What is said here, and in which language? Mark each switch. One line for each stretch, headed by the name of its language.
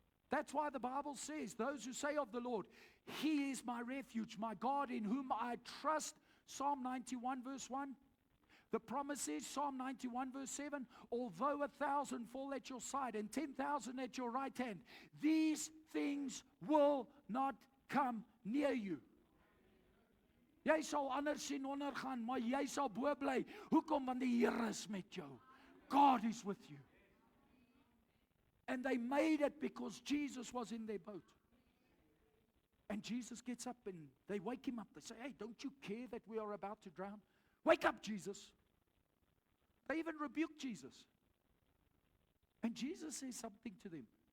English: That's why the Bible says, those who say of the Lord, He is my refuge, my God in whom I trust. Psalm 91 verse 1. The promise is, Psalm 91 verse 7, although 1,000 fall at your side and 10,000 at your right hand, these things will not come near you.
Afrikaans: Jy sal anders sien ondergaan, maar jy sal bo bly. Hoekom? Want die Here is met jou.
English: God is with you. And they made it because Jesus was in their boat. And Jesus gets up and they wake him up. They say, hey, don't you care that we are about to drown? Wake up, Jesus. They even rebuke Jesus. And Jesus says something to them.